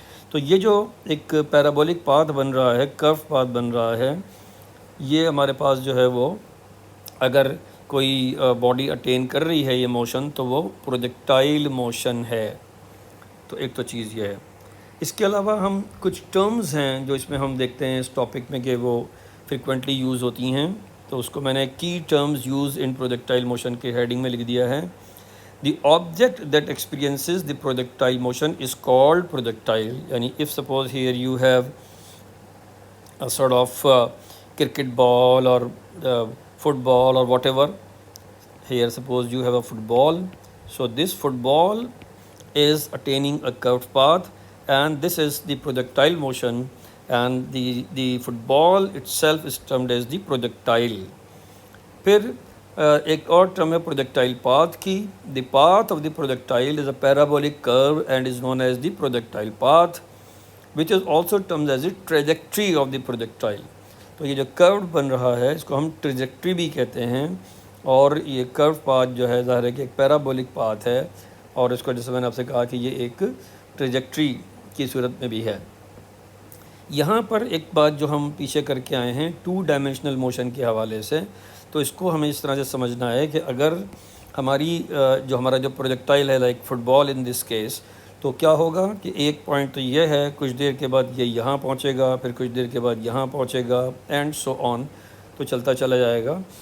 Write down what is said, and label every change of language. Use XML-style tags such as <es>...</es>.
<ur>تو یہ جو ایک پیرابولک پاتھ بن رہا ہے، کرو پاتھ بن رہا ہے، یہ ہمارے پاس جو ہے وہ اگر کوئی باڈی اٹین کر رہی ہے یہ موشن، تو وہ پروجیکٹائل موشن ہے. تو ایک تو چیز یہ ہے. اس کے علاوہ ہم کچھ ٹرمز ہیں جو اس میں ہم دیکھتے ہیں اس ٹاپک میں کہ وہ فریکوینٹلی یوز ہوتی ہیں. تو اس کو میں نے کی ٹرمز یوز ان پروجیکٹائل موشن کے ہیڈنگ میں لکھ دیا ہے.</ur> <en>The object that experiences the projectile motion is called projectile. Yani if suppose here you have a sort of cricket ball or football or whatever, here suppose you have a football, so this football is attaining a curved path, and this is the projectile motion, and the football itself is termed as the projectile.</en> <ur>پھر ایک اور term ہے projectile path کی.</ur> <en>The path of the projectile is a parabolic curve and is known as the projectile path which is also terms as the trajectory of the projectile.</en> <ur>تو یہ جو crowd بن رہا ہے اس کو ہم ٹریجیکٹری بھی کہتے ہیں، اور یہ کرو پاتھ جو ہے ظاہر ہے کہ ایک پیرابولک پاتھ ہے، اور اس کو جیسے میں نے آپ سے کہا کہ یہ ایک ٹریجیکٹری کی صورت میں بھی ہے. یہاں پر ایک بات جو ہم پیچھے کر کے آئے ہیں 2-dimensional موشن کے حوالے سے، تو اس کو ہمیں اس طرح سے سمجھنا ہے کہ اگر ہمارا جو پروجیکٹائل ہے</ur> <en>like football in this case,</en> <ur>تو کیا ہوگا کہ ایک پوائنٹ تو یہ ہے، کچھ دیر کے بعد یہ یہاں پہنچے گا، پھر کچھ دیر کے بعد یہاں پہنچے گا،</ur> <en>and so on,</en> <ur>تو چلتا چلا جائے گا.</ur>